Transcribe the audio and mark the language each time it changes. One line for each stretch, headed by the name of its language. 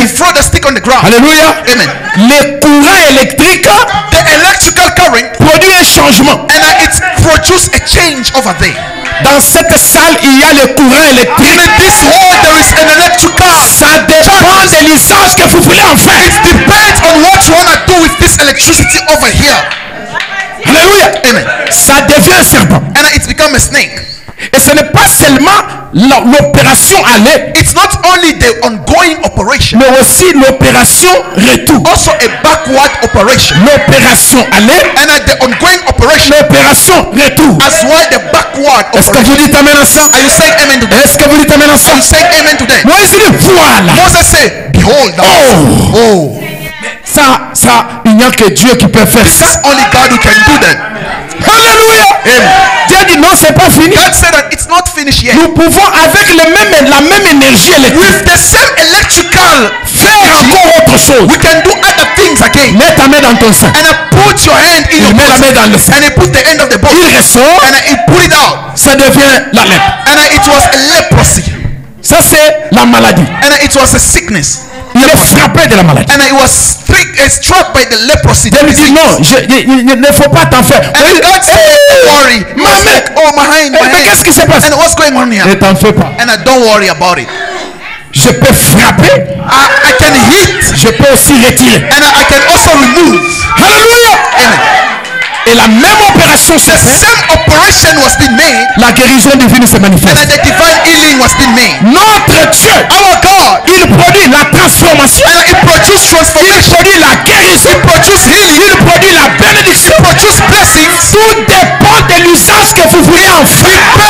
English: he throw the stick on the ground.
French: Alléluia.
English: Amen.
French: Le courant électrique
English: The electrical current,
French: produit un changement.
English: and it produce a change over there.
French: Dans cette salle, il y a le courant électrique.
English: In this hall, there is an electrical.
French: Ça dépend de l'usage que vous voulez en faire.
English: It depends on what you want to do with this electricity over here.
French: Alléluia.
English: Amen.
French: Ça devient un serpent.
English: And it's become a snake.
French: Et ce n'est pas seulement l'opération aller,
English: It's not only the ongoing operation,
French: mais aussi l'opération retour.
English: also a backward operation.
French: L'opération aller,
English: And the ongoing operation
French: l'opération retour.
English: as well the backward
French: Est-ce que
English: operation.
French: vous dites amen à ça?
English: Are you saying amen to that?
French: Est-ce que vous dites amen à ça?
English: Are you saying amen to that?
French: Moïse dit voilà.
English: Moses said, behold now. Oh.
French: Ça, il n'y a que Dieu qui peut faire
English: This
French: ça.
English: is only God who can do that.
French: Alléluia.
English: Amen.
French: Dieu dit non, c'est pas fini.
English: God said that it's not finished yet.
French: Nous pouvons avec la même énergie électrique
English: With the same electrical
French: faire encore autre chose.
English: we can do other things again.
French: Mets ta main dans ton sein.
English: And put your hand in your
French: Il met la main
English: bosom.
French: dans le sein.
English: And he put the end of the boat.
French: Il ressort.
English: And he put it out.
French: Ça devient la lèpre.
English: And it was a leprosy.
French: Ça c'est la maladie.
English: And it was a sickness.
French: Il est frappé de la maladie.
English: And it was struck by the leprosy.
French: Dieu lui dit non, il ne faut pas t'en faire.
English: And God said, don't worry. He was
French: maman.
English: like, oh, my hand, my
French: Mais qu'est-ce qui
English: hand.
French: se passe?
English: And what's going on here?
French: Ne t'en fais pas.
English: And don't worry about it.
French: Je peux frapper.
English: I can hit.
French: Je peux aussi retirer.
English: And I can also remove.
French: Alléluia.
English: Amen.
French: Et la même opération se
English: The
French: fait.
English: same operation was being made.
French: La guérison divine se
English: And
French: manifeste.
English: the divine healing was being made.
French: Notre Dieu,
English: Our God,
French: il produit la transformation.
English: and it produced
French: Il
English: transformation.
French: produit la guérison.
English: It produced healing.
French: Il produit la bénédiction.
English: It produced blessings.
French: Tout dépend de l'usage que vous voulez en faire.